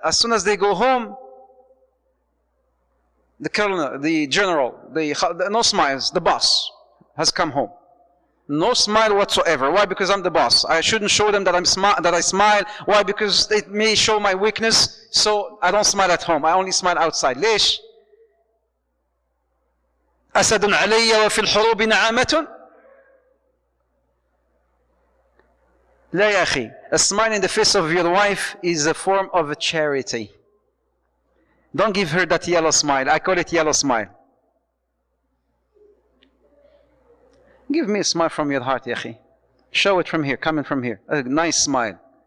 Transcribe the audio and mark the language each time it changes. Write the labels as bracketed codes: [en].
[en] As soon as they go home, the colonel, the general, no smiles, the boss has come home. No smile whatsoever. Why? Because I'm the boss. I shouldn't show them that I smile. Why? Because it may show my weakness, so I don't smile at home. I only smile outside. [ar] ليش؟ أسد علي وفي الحروب نعامة. لا يا أخي. [en] A smile in the face of your wife is a form of a charity. Don't give her that yellow smile. I call it yellow smile. Give me a smile from your heart, Yahi. Show it from here, coming from here. A nice smile.